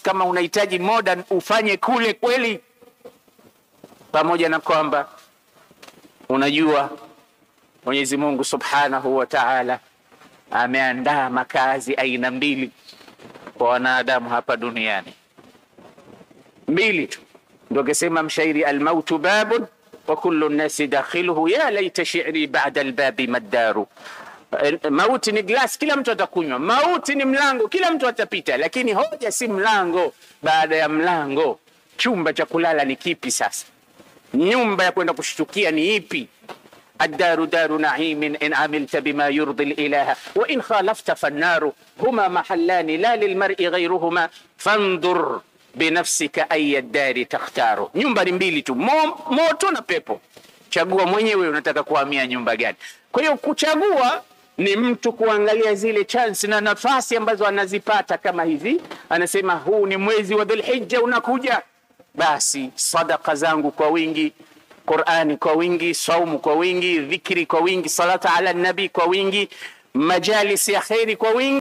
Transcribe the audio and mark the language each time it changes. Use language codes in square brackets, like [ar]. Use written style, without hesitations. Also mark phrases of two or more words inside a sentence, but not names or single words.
[sw] Kama unahitaji modern ufanye kule kweli, pamoja na kwamba unajua Mwenyezi Mungu [ar] سبحانه وتعالى [sw] ameandaa makazi aina 2 kwa wanadamu hapa duniani. 2 tu. Ndio kesema mshairi, [ar] الموت باب وكل الناس داخله يا ليت شعري بعد الباب ما الدار. [sw] Mauti ni glass, kila mtu atakunywa. Mauti ni mlango, kila mtu atapita. Lakini hoja si mlango, baada ya mlango chumba cha kulala ni kipi? Sasa nyumba ya kwenda kushtukia ni ipi? [ar] الدار دار نعيم إن عملت بما يرضي الإله وإن خالفت فالنار هما محلان لا للمرء غيرهما فانظر binafsika أي الدار تختار. [sw] Nyumba ni 2 tu, moto na pepo. Chagua mwenyewe unataka kuhamia nyumba gani. Kwa hiyo kuchagua ni mtu kuangalia zile chance na nafasi ambazo anazipata. Kama hizi anasema huu ni mwezi wa Dhulhijja unakuja, basi sadaqa zangu kwa wingi, Qur'ani kwa wingi, saumu kwa wingi, dhikri kwa wingi, [ar] الصلاة على النبي [sw] kwa wingi, majalis ya khairi kwa wingi.